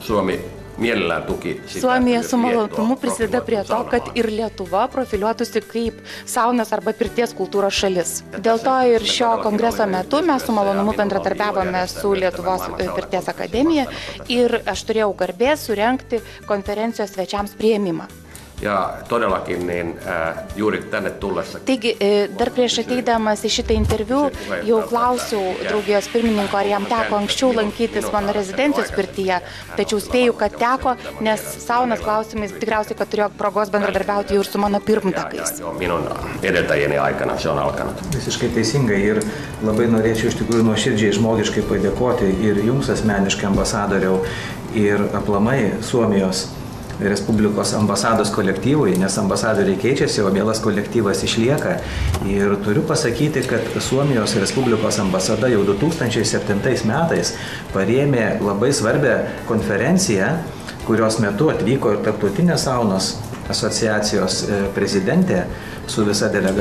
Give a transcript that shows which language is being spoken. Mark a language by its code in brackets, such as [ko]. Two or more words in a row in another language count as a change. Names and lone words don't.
[lt] Suomija su malonumu prisideda prie to, kad ir Lietuva profiliuotųsi kaip saunos arba pirties kultūros šalis. Dėl to ir šio kongreso metu mes su malonumu bendradarbiavome su Lietuvos pirties akademija ir aš turėjau garbės surengti konferencijos svečiams priėmimą. [fi] Ja todellakin juuri tänne tullessa. [lt] Taigi, dar prieš ateidamas į šitą interviu jau klausiau draugijos pirmininko, ar jam teko anksčiau lankytis mano rezidencijos pirtyje, tačiau spėju, kad teko, nes saunos klausimais tikriausiai, kad turėjo progos bendradarbiauti jau ir su mano pirmtakais. [fi] Minun edeltäjieni aikana se on alkanut. [lt] Visiškai teisingai ir labai norėčiau iš tikrųjų nuoširdžiai žmogiškai padėkoti ir jums asmeniškai ambasadoriau ir aplamai Suomijos Respublikos ambasados kolektyvui, nes ambasadoriai keičiasi, o mielas kolektyvas išlieka. Ir turiu pasakyti, kad Suomijos Respublikos ambasada jau 2007 metais parėmė labai svarbią konferenciją, kurios metu atvyko ir Tarptautinės saunos asociacijos prezidentė su visa delegacija.